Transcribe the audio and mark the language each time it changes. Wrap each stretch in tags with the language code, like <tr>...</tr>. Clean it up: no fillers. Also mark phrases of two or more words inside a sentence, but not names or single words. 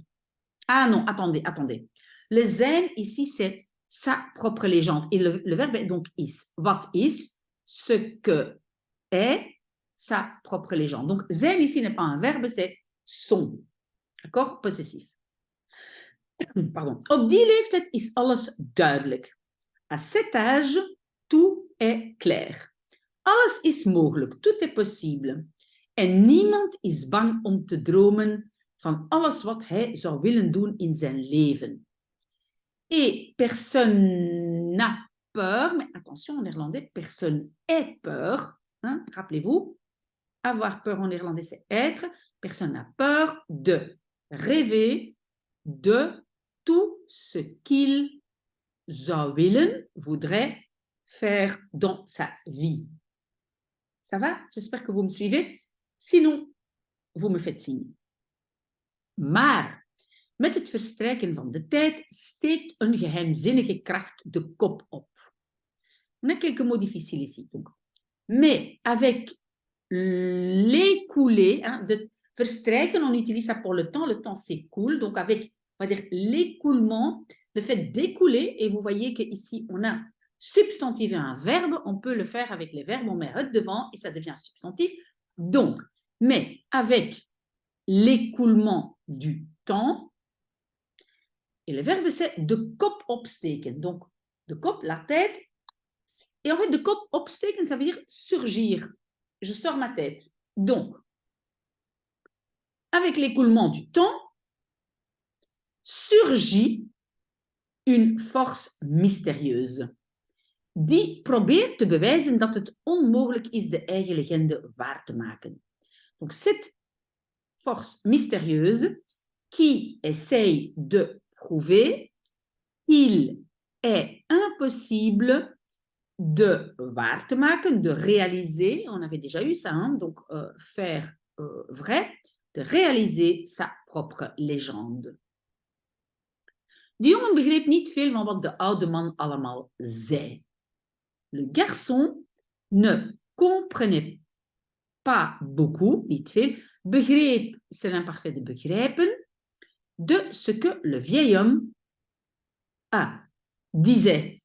<fr>Ah non, attendez. Le zijn ici, c'est sa propre légende. Et le verbe est donc is.</fr> <nl>Wat is,</nl> <fr>ce que est sa propre légende. Donc, zijn ici n'est pas un verbe, c'est son. D'accord? Possessif. Pardon.</fr> <nl>Op die leeftijd is alles duidelijk.</nl> <fr>À cet âge, tout est clair.</fr> <nl>Alles is mogelijk,</nl> <fr>tout est possible.</fr> <nl>En niemand is bang om te dromen van alles wat hij zou willen doen in zijn leven.</nl> <fr>Et personne n'a peur, mais attention en néerlandais, personne est peur. Hein, rappelez-vous, avoir peur en néerlandais, c'est être. Personne n'a peur de rêver de tout ce qu'il</fr> <nl>zou willen,</nl> <fr>voudrait faire dans sa vie. Ça va? J'espère que vous me suivez. Sinon, vous me faites signe.</fr> <nl>Maar met het verstrijken van de tijd steekt een geheimzinnige kracht de kop op.</nl> <fr>On a quelques mots difficiles ici. Donc. Mais avec l'écoulé,</fr> <nl>de verstrijken,</nl> <fr>on utilise ça pour le temps s'écoule. Donc avec, on va dire, l'écoulement, le fait d'écouler, et vous voyez qu'ici, on a substantif et un verbe, on peut le faire avec les verbes, on met het devant et ça devient un substantif. Donc, mais avec l'écoulement du temps, et le verbe c'est</fr> <nl>de kop opsteken.</nl> <fr>Donc,</fr> <nl>de kop,</nl> <fr>la tête. Et en fait,</fr> <nl>de kop opsteken,</nl> <fr>ça veut dire surgir. Je sors ma tête. Donc, avec l'écoulement du temps, surgit une force mystérieuse</fr> <nl>die probeert te bewijzen dat het onmogelijk is de eigen legende waar te maken.</nl> <fr>Donc, cette force mystérieuse qui essaye de prouver qu'il est impossible de</fr> <nl>waar te maken,</nl> <fr>de réaliser, on avait déjà eu ça, donc faire vrai, de réaliser sa propre légende.</fr> <nl>De jongen begreep niet veel van wat de oude man allemaal zei.</nl> <fr>Le garçon ne comprenait pas beaucoup,</fr> <nl>niet veel, begreep,</nl> <fr>c'est l'imparfait de begrijpen, de ce que le vieil homme disait.</fr>